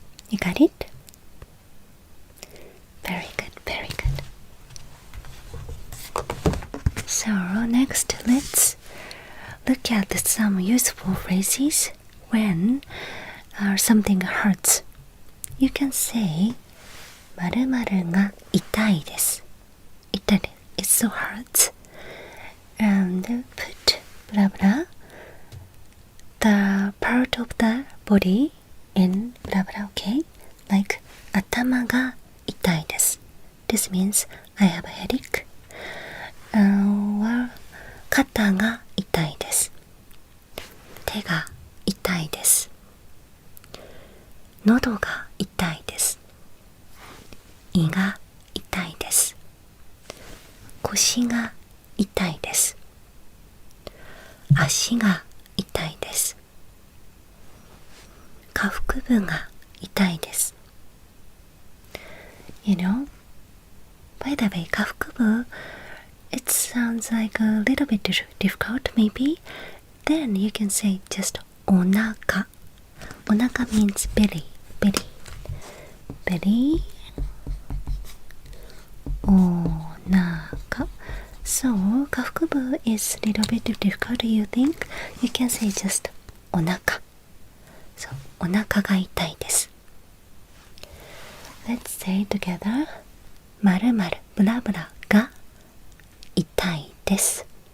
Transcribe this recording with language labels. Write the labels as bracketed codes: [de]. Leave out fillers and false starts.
[en] You got it? Very good, very good. So next, let's look at some useful phrases when something hurts. You can say [ja] 〇〇が痛いです。痛い。 [en] It so hurts. And put blah blah the part of the body in blah blah, okay? Like [ja] 頭が痛いです。 [en] This means I have a headache. [ja] Or 肩が痛いです。手が痛いです。喉が痛いです。胃が痛いです。腰が痛いです。足が痛いです。下腹部が痛いです。 [en] You know, by the way, 下腹部 it sounds like a little bit difficult maybe. Then you can say just お腹. お腹 means belly, belly, belly. [ja] お腹. [en] So 下腹部 is a little bit difficult. You think you can say just お腹. [ja] So お腹が痛いです。 [en] Let's say together [ja] 〇〇ブラブラが痛いです。